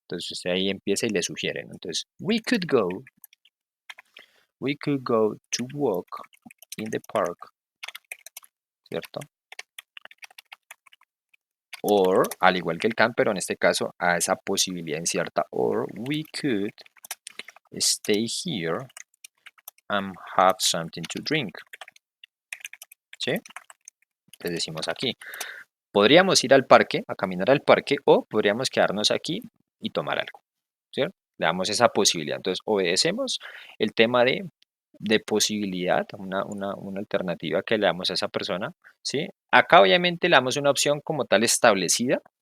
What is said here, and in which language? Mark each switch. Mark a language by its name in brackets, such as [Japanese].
[Spanish] Entonces usted ahí empieza y le sugiere, ¿no? Entonces, [English] we could go to walk in the park, [Spanish] ¿cierto? Or, al igual que el can, pero en este caso a esa posibilidad incierta. [English] Or we could stay here and have something to drink. [Spanish] ¿Sí? Les decimos aquí. Podríamos ir al parque, a caminar al parque, o podríamos quedarnos aquí y tomar algo. ¿Cierto? Le damos esa posibilidad. Entonces, obedecemos el tema de posibilidad, una alternativa que le damos a esa persona. ¿Sí? Acá obviamente le damos una opción como tal establecida,